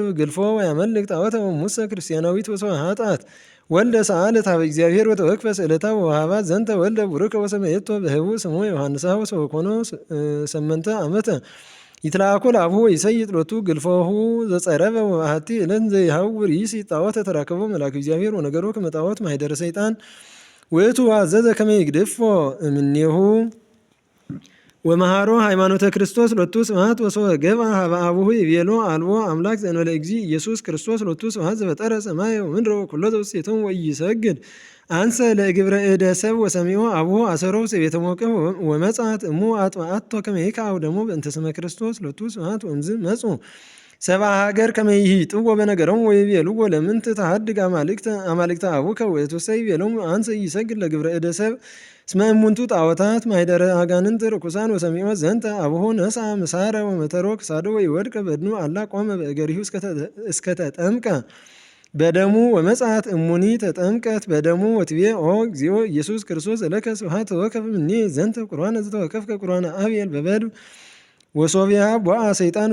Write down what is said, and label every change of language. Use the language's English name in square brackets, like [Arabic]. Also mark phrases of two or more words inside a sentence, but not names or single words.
[Geez] ግልፎ ወያመልክ ጣዖተ ሙሰ ክርስቲያናዊት ወሰው ኃጢአት ወልደ ሰአለት ሀበ እግዚአብሔር ወተወክፈ ስእለታ ወሃባት ዘንተ ወልደ ቡሩከ ወሰመየቶ በህቡ ስሙ ዮሐንሳ ወሰወኮኖ ሰመንተ ዓመተ ይትላኩ ለአብሁ ይሰይጥ ሎቱ ግልፎሁ ዘጸረበ ወባህቲ ዕለት ዘይሐውር ይሲ ጣዖተ ተራከቦ መልአከ እግዚአብሔር ወነገሮ ከመ ጣዖት ማኅደረ ሰይጣን ውእቱ አዘዘ ከመ ይግድፎ እምኔሁ ወመሃሮ ሃይማኖተ ክርስቶስ ሎቱ ስብሐት ወሶገባ ሀበ አቡሁ ይቤሎ አልቦ አምላክ ዘእንበለ እግዚእ ኢየሱስ ክርስቶስ ሎቱ ስብሐት ዘፈጠረ ሰማየ ወምድረ ወኩሎ ዘውስቴቶሙ ወኢይሰግድ አንሰ ለእግብረ እደ ሰብ ወሰሚዖ አቡሁ አሰሮ ቤተ ሞቀ ወመጽአት እሙ አጥብአቶ ከመ ይክዐው ደሞ በእንተ ስመ ክርስቶስ ሎቱ ስብሐት ወእምዝ መጹ ሰብአ ሀገር ከመ ይሂጥዎ በነገሮሙ ወይቤልዎ ለምንት ተሐድግ አማልክተ አቡከ ወእቱሰ ይቤሎሙ አንሰ ኢይሰግድ ለግብረ እደ ሰብ እስመ እሙንቱ ጣዖታት ማኅደረ አጋንንት ርኩሳን ወሰሚዖ ዘንተ አቡሁ ነስአ ምሳረ ወመተሮ ክሳዶ ወይወድቀ በድኑ አላ ቆመ በእገሪሁ እስከተጠምቀ በደሙ ወመጽአት እሙኒ ተጠምቀት በደሙ ወትቤ ኦ እግዚኦ ኢየሱስ ክርስቶስ ዘለከ ስብሐት ተወከፍ እምኔ ዘንተ ቁርባነ ዘተወከፍከ ቁርባነ አብየል በበድብ ወሶቢያ ቦአ ሰይጣን